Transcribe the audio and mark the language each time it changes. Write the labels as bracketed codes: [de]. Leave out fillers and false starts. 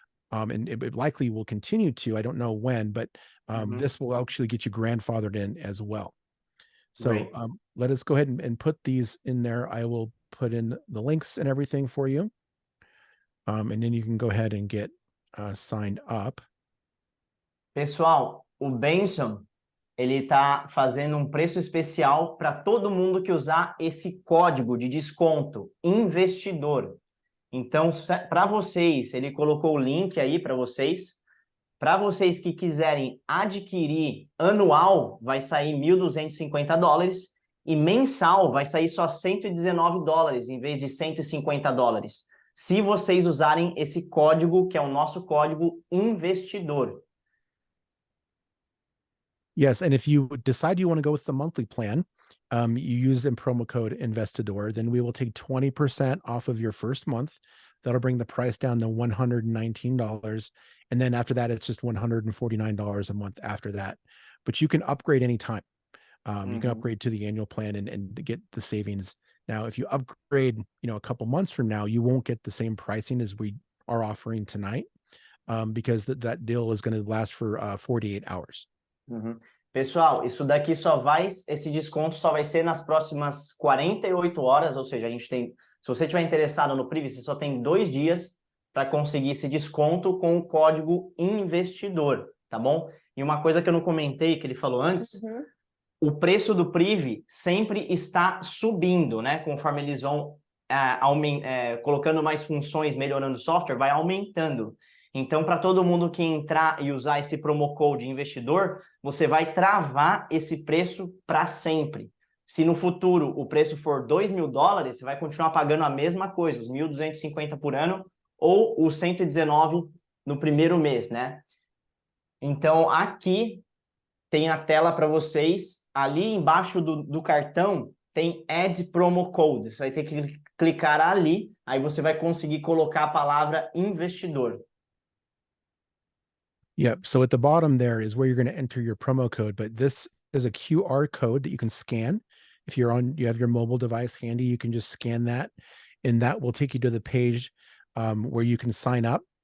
[en] And it likely will continue to, I don't know when, but this will actually get you grandfathered in as well. So let us go ahead and put these in there. I will put in the links and everything for you. And then you can go ahead and get signed up. [pt] Pessoal, o Benson, ele está fazendo um preço especial para todo mundo que usar esse código de desconto, investidor. Então, para vocês, ele colocou o link aí para vocês. Para vocês que quiserem adquirir anual, vai sair $1.250 e mensal vai sair só $119 em vez de $150. Se vocês usarem esse código, que é o nosso código investidor. [en] Yes, and if you decide you want to go with the monthly plan, you use the promo code INVESTIDOR, then we will take 20% off of your first month. That'll bring the price down to $119. And then after that, it's just $149 a month after that. But you can upgrade anytime. You can upgrade to the annual plan and get the savings. Now, if you upgrade, a couple months from now, you won't get the same pricing as we are offering tonight, because that deal is going to last for 48 hours. [pt] Pessoal, esse desconto só vai ser nas próximas 48 horas, ou seja, se você estiver interessado no Privy, você só tem 2 dias para conseguir esse desconto com o código investidor, tá bom? E uma coisa que eu não comentei, que ele falou antes, o preço do Privy sempre está subindo, né? Conforme eles vão colocando mais funções, melhorando o software, vai aumentando. Então, para todo mundo que entrar e usar esse promo code investidor, você vai travar esse preço para sempre. Se no futuro o preço for $2.000, você vai continuar pagando a mesma coisa, os $1.250 por ano ou os 119 no primeiro mês, né? Então, aqui tem a tela para vocês. Ali embaixo do cartão tem Add Promo Code. Você vai ter que clicar ali, aí você vai conseguir colocar a palavra investidor. [en] Yep. So at the bottom there is where you're going to enter your promo code, but this is a QR code that you can scan. If you have your mobile device handy, you can just scan that, and that will take you to the page where you can sign up.